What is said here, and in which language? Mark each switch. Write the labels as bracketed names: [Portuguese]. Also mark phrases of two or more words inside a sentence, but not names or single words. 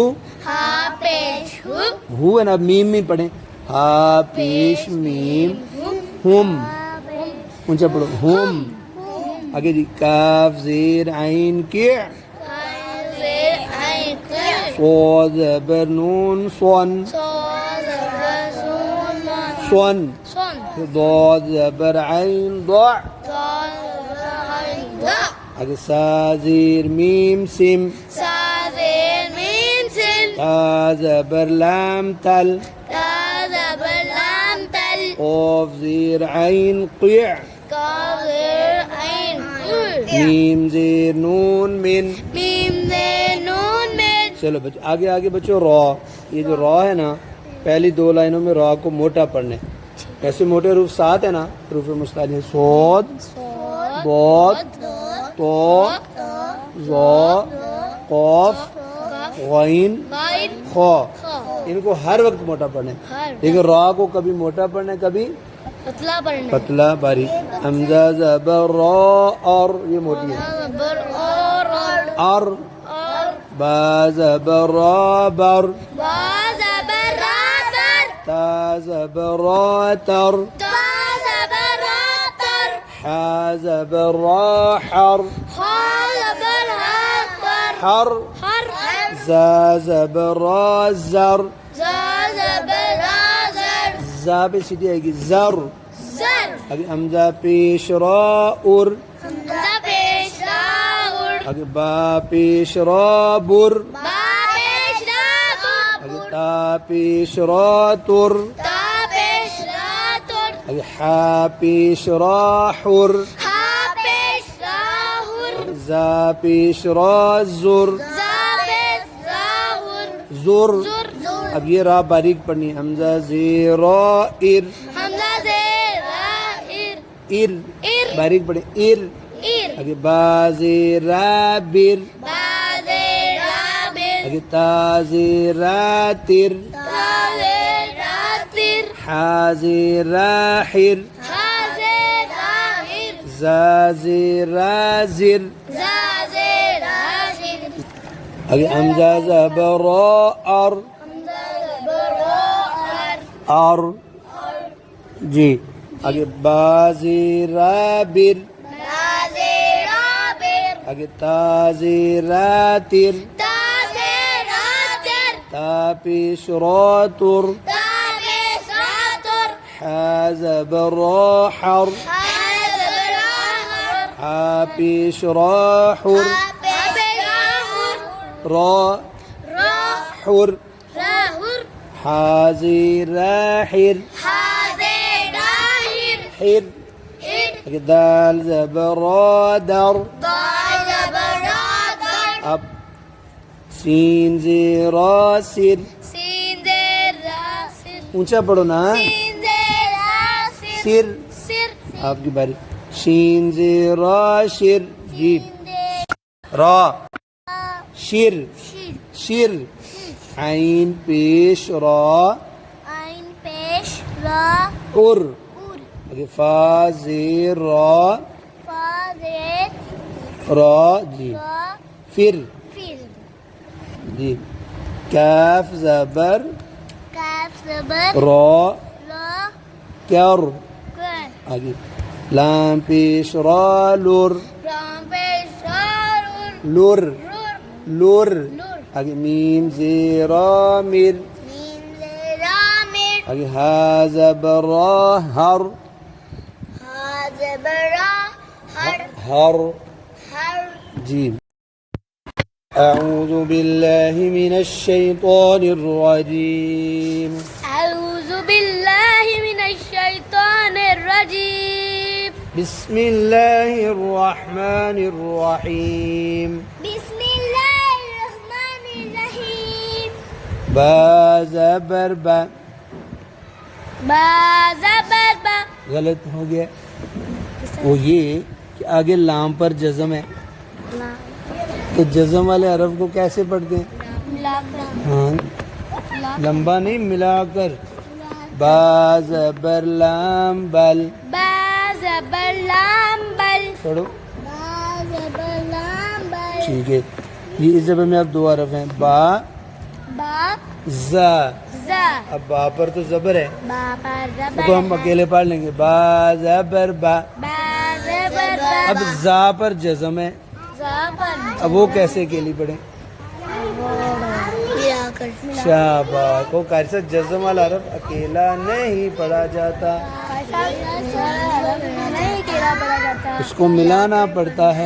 [Urdu] ہا پیش ہو. ہو ہے نا. اب میم میں پڑھیں. ہا پیش میم ہم. اونچا پڑھو. ہم. آگے جی کاف زیر عین کے. زیر عین کے. صاد زبر نون سون. صاد زبر سون. سون. سون. ضاد زبر عین ضع. صاد زبر عین ضع. آگے سا زیر میم سم. سا زیر میم سین. تا زبر لام تل. تا زبر لام تل. قاف زیر عین قیع. کاف زیر عین قیع. میم زیر نون من. میم زیر نون من. چلو بچوں آگے آگے بچوں را. یہ جو را ہے نا پہلی 2 لائنوں میں را کو موٹا پڑھنا ہے. ایسے موٹے حروف 7 ہے نا. حروف مستعلی صاد ضاد طا ظا قاف غین غین خا. خا. ان کو ہر وقت موٹا پڑھنا ہے ہر لیکن را کو کبھی موٹا پڑھنا ہے کبھی پتلا پڑھنا. پتلا باریک. حمزہ زبر را اور یہ موٹی ہے. زبر اور اور با زبر را بر. با زبر را بر. تا زبر را تر. تا زبر را تر. حا زبر را حر. خا زبر ها تر. حر. ہر. زا زبر را زر. زا زبر را زر. زا پہ سیدھی آئے گی زر. زر. آگے حمزہ پیش را ار. حمزہ پیش را ار. آگے با پیش را بر. با پیش را آگے بر. تا پیش را تر. تا پیش را تر. آگے حا پیش را حر، ہا پیش را ہر، زا پیش را زر، زا پیش را ہر، زر. زر، اب یہ را باریک پڑھنی ہے. حمزہ زیر ار، حمزہ زیر را ار، ار ار، باریک پڑھیں ار. ار، آگے با زیر بر، با زیر را بر، آگے تا زیر تر، تا زیر را تر، حا زیر حر، ہا زیر را ہر، زا زیر زر. زا زیر را زر، آگے حمزہ زبر ار، حمزہ زبر را ار، اور جی. آگے با زیر بر، با زیر را بر، آگے تا زیر تر، تا زیر را تر، تا پیش را تر، تا پیش را تر، حا زبر حر، ہا زبر را ہر، حا پیش را حر، ہا پیش را ہر، را را حر، را ہر، حا زیر حر، ہا زیر را ہر، حر. ہر، آگے دال زبر در، دا زبر را در، اب سین زیر سر. سین زیر را سر، اونچا پڑھو نا، سین زیر را سر، سر. سر، آپ کی باری. شین زیر شر، جی. را شر، شیر، شر. عین پیش را عین پیش را ار. ار، آگے فا زیر را فا زیر را، جی. را پھر فر، جی. کاف زبر کاف زبر را را کر. کر، آگے لام پیش را لر، رام پیش را رور، لر رور، لر. لور، آگے میم زیر مر، میم زیر را مر، آگے ہا زبر را ہر، ہا زبر را ہر، ہر. ہر. [Arabic] جی. اعوذ باللہ من الشیطان الرجیم. اعوذ باللہ من الشیطان الرجیم. بسم اللہ الرحمن الرحیم. بسم اللہ الرحمن الرحیم. [Urdu] با زبر با، با زبر با، غلط ہو گیا. وہ یہ کہ آگے لام پر جزم ہے، تو جزم والے حرف کو کیسے پڑھتے ہیں؟ ہاں لمبا نہیں، ملا کر. با زبر لام بل، با زبر لام بل، پڑھو. با زبر لام بل، ٹھیک ہے. یہ اس زبر میں اب دو حرف ہیں، با با زا. زا، اب با پر تو زبر ہے، با پر زبر تو ہم اکیلے پڑھ لیں گے. با زبر با. با زبر با، اب زا پر جزم ہے، زا پر اب وہ کیسے اکیلی پڑھیں؟ ملا کر، شاباش. وہ کیسا جزم والا حرف اکیلا نہیں پڑھا جاتا، نہیں کیلا پڑا جاتا، اس کو ملانا پڑتا ہے.